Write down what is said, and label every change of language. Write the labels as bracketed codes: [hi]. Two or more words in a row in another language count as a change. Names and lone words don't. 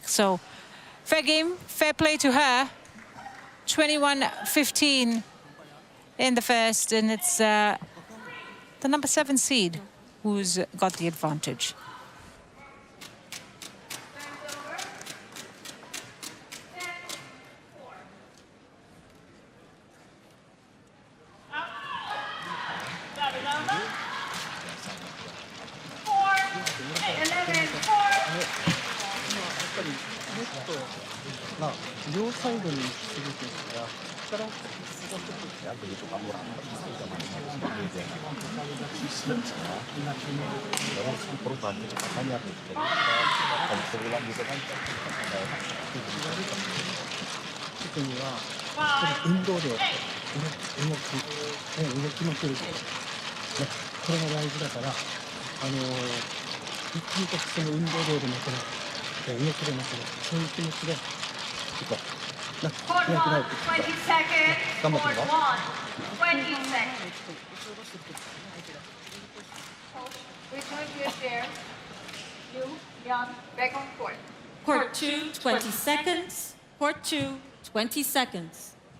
[en] So, fair game, fair play to her. 21-15 in the first, and it's the number 7 seed who's got the advantage. Service over. 4-11-4. [ja] まあ、両サイドにするとしたら、力を [id] Perubahan kecepatannya tuh. Jadi kalau sebulan gitu kan [ja] 特にはやっぱり運動量、動きまくること、ね、これが大事だから、一気にその運動量で負けない、動きで負けない、そういう気持ちでいこう。な、 [en] Court [ja] 強くな [en] 1, [ja] る。 [en] 20 seconds. Come on, Court come 1, 20 seconds. Return to your chair. You, Young, back on court. Court 2, 20 seconds. Court 2, 20 seconds.